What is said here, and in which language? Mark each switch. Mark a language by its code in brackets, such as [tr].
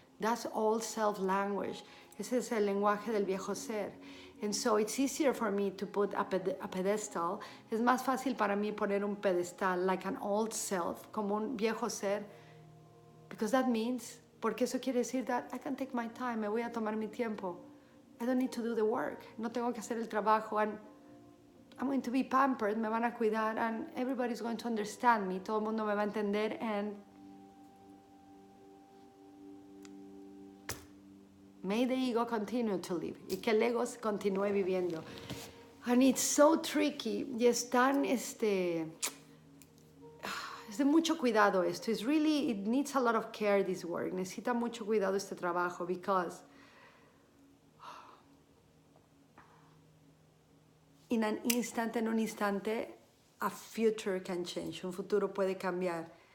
[en] That's all self-language. [es] Ese es el lenguaje del viejo ser. [en] And so it's easier for me to put a pedestal. [es] Es más fácil para mí poner un pedestal, [en] like an old self, [es] como un viejo ser, [en] because that means, [es] porque eso quiere decir [en] that I can take my time, [es] me voy a tomar mi tiempo. [en] I don't need to do the work. [es] No tengo que hacer el trabajo, [en] and I'm going to be pampered, [es] me van a cuidar, [en] and everybody's going to understand me. [es] Todo el mundo me va a entender, [en] and may the ego continue to live. [es] Y que el ego continúe viviendo. [en] And it's so tricky. [es] Y es tan, es de mucho cuidado esto. [en] It needs a lot of care, this work. [es] Necesita mucho cuidado este trabajo, because en un instante, [en] a future can change. [es] Un futuro puede cambiar.